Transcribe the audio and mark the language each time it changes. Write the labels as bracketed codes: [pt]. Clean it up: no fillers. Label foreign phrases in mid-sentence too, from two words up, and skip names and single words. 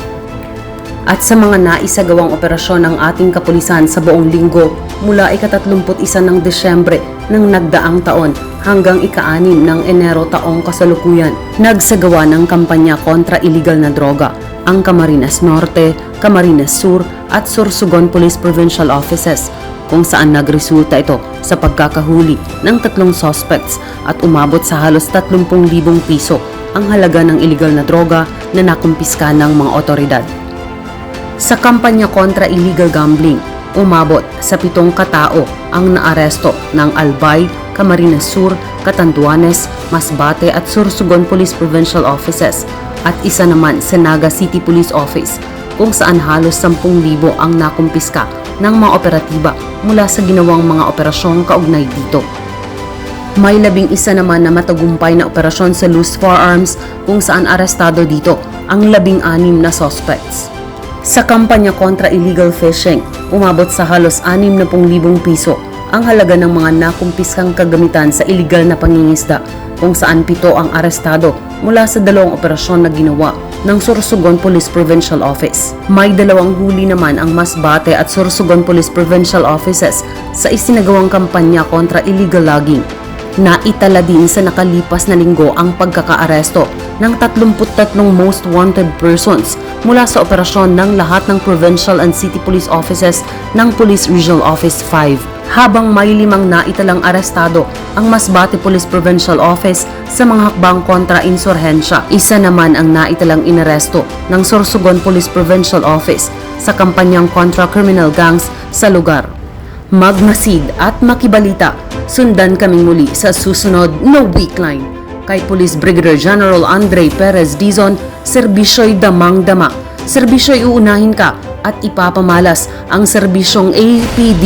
[tl] At sa mga naisagawang operasyon ng ating kapulisan sa buong linggo mula ika-31 ng Desyembre ng nagdaang taon hanggang ika-6 ng Enero taong kasalukuyan, nagsagawa ng kampanya kontra illegal na droga ang Camarines Norte, Camarines Sur at Sorsogon Police Provincial Offices, kung saan nagresulta ito sa pagkakahuli ng 3 suspects at umabot sa halos 30,000 piso ang halaga ng illegal na droga na nakumpiska ng mga otoridad. Sa kampanya kontra [en] illegal gambling, [tl] umabot sa 7 katao ang naaresto ng Albay, Camarines Sur, Catanduanes, Masbate at Sorsogon Police Provincial Offices at isa naman sa Naga City Police Office, kung saan halos 10,000 ang nakumpiska ng mga operatiba mula sa ginawang mga operasyong kaugnay dito. May 11 naman na matagumpay na operasyon sa [en] loose firearms, [tl] kung saan arestado dito ang 16 na suspects. Sa kampanya kontra [en] illegal fishing, [tl] umabot sa halos 60,000 piso ang halaga ng mga nakumpiskang kagamitan sa illegal na pangingisda, kung saan 7 ang arestado mula sa 2 operasyon na ginawa ng Sorsogon Police Provincial Office. May 2 huli naman ang Masbate at Sorsogon Police Provincial Offices sa isinagawang kampanya kontra [en] illegal logging. [tl] Naitala din sa nakalipas na linggo ang pagkakaaresto ng 33 [en] most wanted persons [tl] mula sa operasyon ng lahat ng Provincial and City Police Offices ng Police Regional Office 5. habang may 5 naitalang arestado ang Masbate Police Provincial Office sa mga hakbang kontra insurhensya. Isa naman ang naitalang inaresto ng Sorsogon Police Provincial Office sa kampanyang kontra [en] criminal gangs [tl] sa lugar. Magmasid at makibalita, sundan kaming muli sa susunod na Weekline. Kay Police Brigadier General Andre Perez Dizon, serbisyo'y damang-dama. Serbisyo'y uunahin ka at ipapamalas ang serbisyong APD.